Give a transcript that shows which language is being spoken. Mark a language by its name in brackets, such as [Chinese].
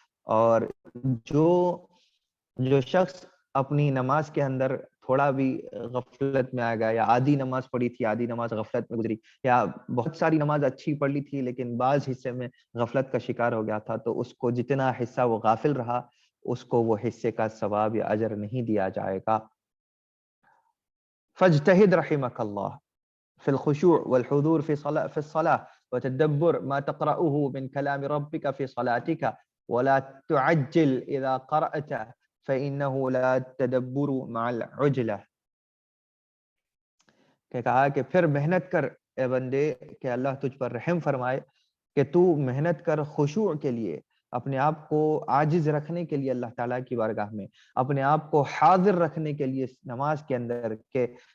[Urdu] اور جو شخص اپنی نماز کے اندر تھوڑا بھی غفلت میں آ گیا، یا آدھی نماز پڑھی تھی، آدھی نماز غفلت میں گزری، یا بہت ساری نماز اچھی پڑھ لی تھی لیکن بعض حصے میں غفلت کا شکار ہو گیا تھا، تو اس کو جتنا حصہ وہ غافل رہا اس کو وہ حصے کا ثواب یا اجر نہیں دیا جائے گا. [Arabic] فاجتہد رحمک اللہ فی الخشوع والحضور فی الصلاة وتدبر ما تقرأه من كلام ربك في صلاتك ولا تعجل اذا قرأت فإنه لا تدبر مع العجلة. [Urdu] کہ کہا کہ پھر محنت کر اے بندے کہ اللہ تجھ پر رحم فرمائے، کہ تو محنت کر خشوع کے لیے، اپنے آپ کو عاجز رکھنے کے لیے اللہ تعالیٰ کی بارگاہ میں، اپنے آپ کو حاضر رکھنے کے لیے نماز کے اندر، کہ